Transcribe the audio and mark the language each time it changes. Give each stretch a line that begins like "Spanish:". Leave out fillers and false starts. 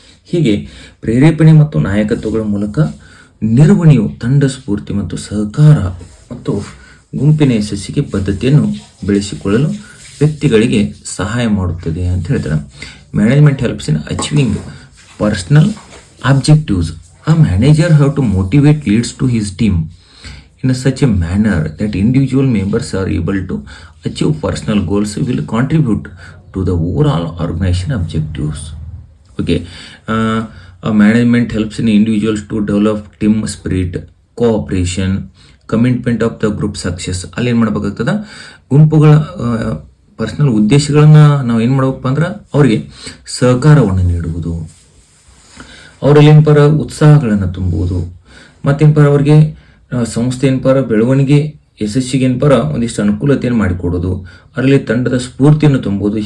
Kannada: ಹೀಗೆ ಪ್ರೇರೇಪಣೆ ಮತ್ತು ನಾಯಕತ್ವಗಳ ಮೂಲಕ ನಿರ್ವಹಣೆಯು ತಂಡ ಸ್ಫೂರ್ತಿ ಮತ್ತು ಸಹಕಾರ ಮತ್ತು ಗುಂಪಿನ ಯಶಸ್ಸಿಗೆ ಬದ್ಧತೆಯನ್ನು ಬೆಳೆಸಿಕೊಳ್ಳಲು ವ್ಯಕ್ತಿಗಳಿಗೆ ಸಹಾಯ ಮಾಡುತ್ತದೆ ಅಂತ ಹೇಳ್ತಾರೆ.
English: Management helps in achieving personal objectives. A manager have to motivate leads to his team in such a manner that individual members are able to achieve personal goals will contribute to the overall organization objectives. Okay, management helps in individuals to develop team spirit, cooperation, commitment of the group success.
Kannada: ಅಲ್ಲಿ ಏನು ಮಾಡಬೇಕಾಗ್ತದ, ಗುಂಪುಗಳ personal ಉದ್ದೇಶಗಳನ್ನ ನಾವು ಏನು ಮಾಡಬೇಕಪ್ಪ ಅಂದ್ರೆ ಅವರಿಗೆ ಸಹಕಾರವನ್ನು ನೀಡುವುದು, ಅವರಲ್ಲಿ ಏನಪ್ಪಾರ ಉತ್ಸಾಹಗಳನ್ನು ತುಂಬುವುದು, ಮತ್ತೇನಪ್ಪಾರ ಅವ್ರಿಗೆ ಸಂಸ್ಥೆ ಏನಪ್ಪಾರ ಬೆಳವಣಿಗೆ ಯಶಸ್ಸಿಗೆ ಏನಪ್ಪಾರ ಒಂದಿಷ್ಟು ಅನುಕೂಲತೆಯನ್ನು ಮಾಡಿಕೊಡೋದು, ಅದರಲ್ಲಿ ತಂಡದ ಸ್ಫೂರ್ತಿಯನ್ನು ತುಂಬುವುದು.